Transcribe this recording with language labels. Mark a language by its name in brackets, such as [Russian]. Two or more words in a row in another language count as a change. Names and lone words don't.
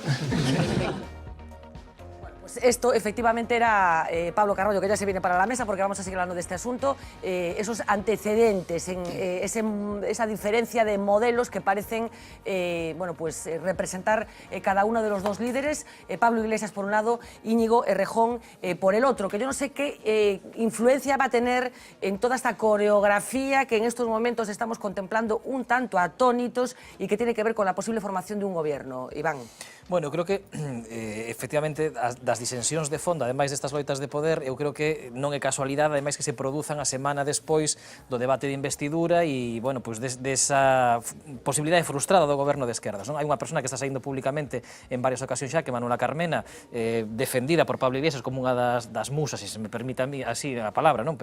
[Spanish] Esto efectivamente era Pablo Carballo, que ya se viene para la mesa porque vamos a seguir hablando de este asunto, esos antecedentes, esa diferencia de modelos que parecen representar cada uno de los dos líderes, Pablo Iglesias por un lado, Íñigo Errejón por el otro, que yo no sé qué influencia va a tener en toda esta coreografía que en estos momentos estamos contemplando un tanto atónitos y que tiene que ver con la posible formación de un gobierno. Iván. [Galician] Bueno, creo que efectivamente das disensións de fondo, ademais destas loitas de poder, eu creo que non é casualidade, ademais que se produzan a semana despois do debate de investidura e, bueno, pois desa posibilidade frustrada do goberno de esquerdas, non? Hai unha persona que está saindo públicamente en varias ocasións xa, que Manuela Carmena, defendida por Pablo Iglesias como unha das musas, se me permite a mí así a palabra, non?